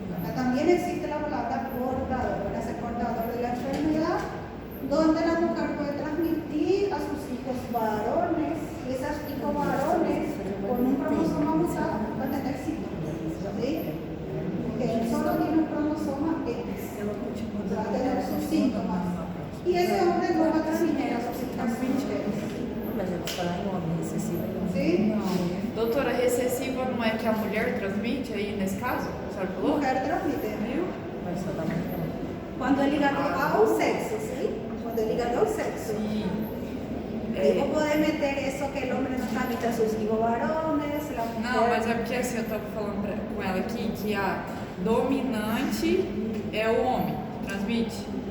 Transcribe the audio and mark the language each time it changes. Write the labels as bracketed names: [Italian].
[Spanish] Acá también existe la palabra portador. Van a ser portador de la enfermedad, donde la mujer puede transmitir a sus hijos varones, y esos hijos varones con un cromosoma mutado van a tener síntomas. ¿Sí? Porque él solo tiene un cromosoma X. Va a tener sus síntomas. Y ese hombre no va a transmitir a sus hijas mujeres. [Portuguese] Mas eu vou falar em homem, recessivo. [Spanish] ¿Sí? [Portuguese] Doutora, recessiva não é que a mulher transmite aí nesse caso? A senhora falou? [Spanish] Mujer transmite. [Portuguese] Mas só dá muito. [Spanish] Cuando es ligado [Portuguese] ao sexo, [Spanish] ¿sí? Cuando es ligado ao sexo. [Portuguese] Sim. [Spanish] Ahí vos podés meter eso que el hombre no transmite a sus hijos varones, la mujer. [Portuguese] Não, mas é porque assim, eu tava falando com ela aqui que a dominante é o homem, transmite.